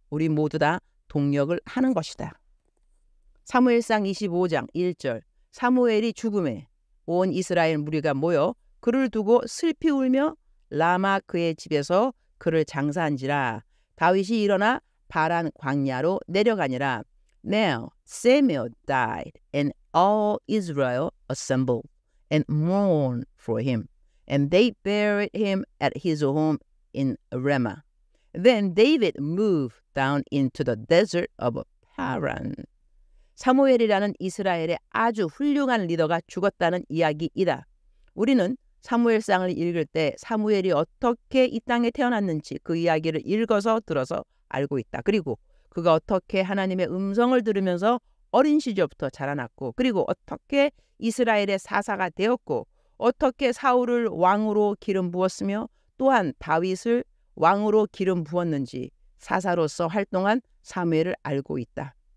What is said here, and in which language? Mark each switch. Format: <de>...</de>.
<ko>우리 모두 다 동력을 하는 것이다. 사무엘상 25장 1절 사무엘이 죽음에 온 이스라엘 무리가 모여 그를 두고 슬피 울며 라마 그의 집에서 그를 장사한지라. 다윗이 일어나 바란 광야로 내려가니라.</ko> <en>Now Samuel died and all Israel assembled and mourned for him. And they buried him at his home in Ramah. Then David moved down into the desert of Paran.</en> <ko>사무엘이라는 이스라엘의 아주 훌륭한 리더가 죽었다는 이야기이다. 우리는 사무엘상을 읽을 때 사무엘이 어떻게 이 땅에 태어났는지 그 이야기를 읽어서 들어서 알고 있다. 그리고 그가 어떻게 하나님의 음성을 들으면서 어린 시절부터 자라났고 그리고 어떻게 이스라엘의 사사가 되었고 어떻게 사울을 왕으로 기름 부었으며 또한 다윗을 왕으로 기름 부었는지 사사로서 활동한 사무엘을 알고 있다.</ko>